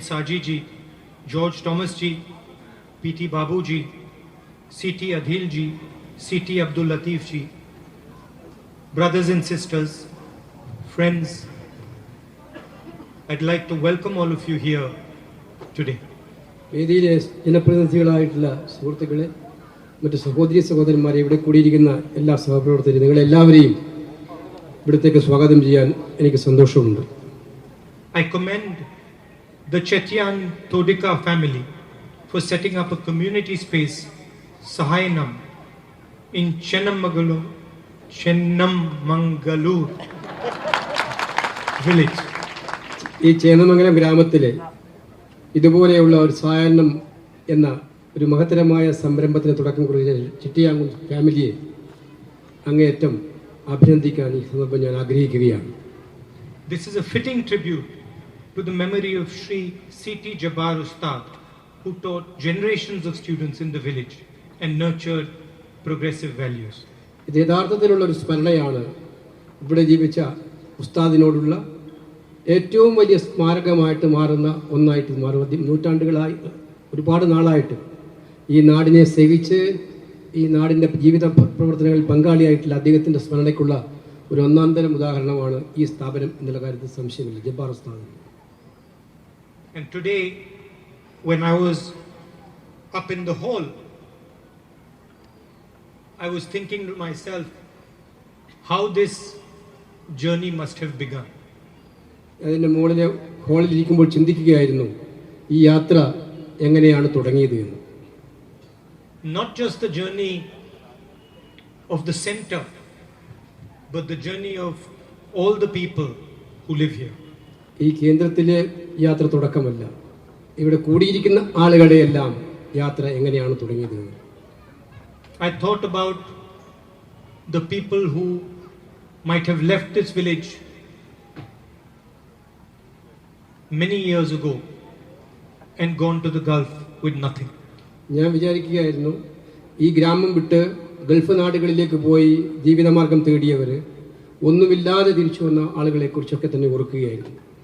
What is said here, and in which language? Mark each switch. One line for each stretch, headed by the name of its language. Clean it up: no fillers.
English: Saji ji, George Thomas ji, P.T. Babu ji, C.T. Adhil ji, C.T. Abdul Latif ji, brothers and sisters, friends, I'd like to welcome all of you here today.
Malayalam: വേദിയിലെ ജനപ്രതിനിധികളായിട്ടുള്ള സുഹൃത്തുക്കളെ, മറ്റ് സഹോദരി സഹോദരന്മാരെ, ഇവിടെ കൂടിയിരിക്കുന്ന എല്ലാ സഹപ്രവർത്തകരും, നിങ്ങളെല്ലാവരെയും ഇവിടത്തേക്ക് സ്വാഗതം ചെയ്യാൻ എനിക്ക് സന്തോഷമുണ്ട്.
English: I commend the Chetyan Todika family for setting up a community space, Sahayanam, in Chennammangalur village.
Malayalam: ഈ ചേന്നമംഗലം ഗ്രാമത്തിലെ ഇതുപോലെയുള്ള ഒരു സായാഹ്നം എന്ന ഒരു മഹത്തരമായ സംരംഭത്തിന് തുടക്കം കുറിച്ച ചിട്ടിയാങ്കുൽ ഫാമിലിയെ അങ്ങേയറ്റം അഭിനന്ദിക്കാൻ ഈ സന്ദർഭം ഞാൻ ആഗ്രഹിക്കുകയാണ്.
English: This is a fitting tribute to the memory of Sri C.T. Jabbar Ustad, who taught generations of students in the village and nurtured progressive values.
Malayalam: ഇത് യഥാർത്ഥത്തിലുള്ള ഒരു സ്മരണയാണ്. ഇവിടെ ജീവിച്ച ഉസ്താദിനോടുള്ള ഏറ്റവും വലിയ സ്മാരകമായിട്ട് മാറുന്ന ഒന്നായിട്ട് മാറും. നൂറ്റാണ്ടുകളായി, ഒരുപാട് നാളായിട്ട് ഈ നാടിനെ സേവിച്ച് ഈ നാടിൻ്റെ ജീവിത പ്രവർത്തനങ്ങളിൽ പങ്കാളിയായിട്ടുള്ള അദ്ദേഹത്തിൻ്റെ സ്മരണയ്ക്കുള്ള ഒരു ഒന്നാന്തരം ഉദാഹരണമാണ് ഈ സ്ഥാപനം എന്നുള്ള കാര്യത്തിൽ സംശയമില്ല, ജബ്ബാർ ഉസ്താദ്.
English: And today, when I was up in the hall, I was thinking to myself how this journey must have begun.
Malayalam: അതിൻ്റെ മുകളിലെ ഹോളിൽ ഇരിക്കുമ്പോൾ ചിന്തിക്കുകയായിരുന്നു ഈ യാത്ര എങ്ങനെയാണ് തുടങ്ങിയത് എന്ന്.
English: Not just the journey of the center, but the journey of all the people who live here.
Malayalam: ഈ കേന്ദ്രത്തിലെ യാത്ര തുടക്കമല്ല, ഇവിടെ കൂടിയിരിക്കുന്ന ആളുകളുടെ എല്ലാം യാത്ര എങ്ങനെയാണ് തുടങ്ങിയത് എന്ന്.
English: I thought about the people who might have left this village many years ago and gone to the Gulf with nothing.
Malayalam: ഞാൻ വിചാരിക്കുകയായിരുന്നു, ഈ ഗ്രാമം വിട്ട് ഗൾഫ് നാടുകളിലേക്ക് പോയി ജീവിതമാർഗം തേടിയവർ, ഒന്നുമില്ലാതെ തിരിച്ചു വന്ന ആളുകളെ കുറിച്ചൊക്കെ തന്നെ ഓർക്കുകയായിരുന്നു.